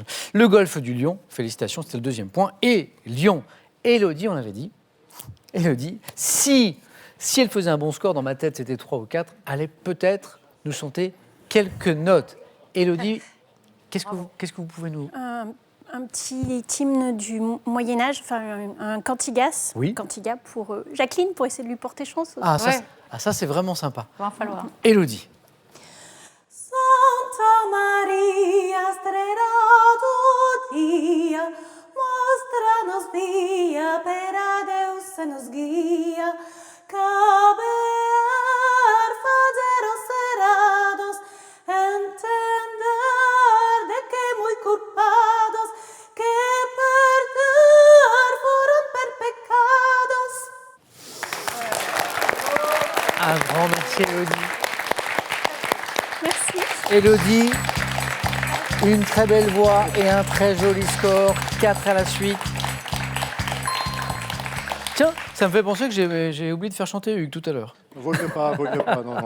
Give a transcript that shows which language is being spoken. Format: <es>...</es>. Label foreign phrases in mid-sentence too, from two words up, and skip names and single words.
<fr>Le golfe du Lion, félicitations, c'était le 2e point. Et Lyon, Élodie, on l'avait dit, Élodie, si elle faisait un bon score, dans ma tête c'était 3 ou 4, allait peut-être nous chanter quelques notes. Élodie, qu'est-ce que vous pouvez nous... Un petit hymne du Moyen-Âge, enfin un cantigas. Oui. Cantiga pour Jacqueline, pour essayer de lui porter chance. Ah, ça, Ouais. ça c'est vraiment sympa. Il va en falloir. Élodie.</fr> <gl>Santa Maria, estrela do dia, mostra-nos via, pera Deus nos guia, caber fazer os cerrados, entender de que muy culpados, que perder foram per pecados.</gl> <fr>Un grand merci, Élodie. Merci. Élodie, une très belle voix et un très joli score, 4 à la suite. Tiens, ça me fait penser que j'ai oublié de faire chanter Hugues tout à l'heure. Vaut mieux pas, non.</fr>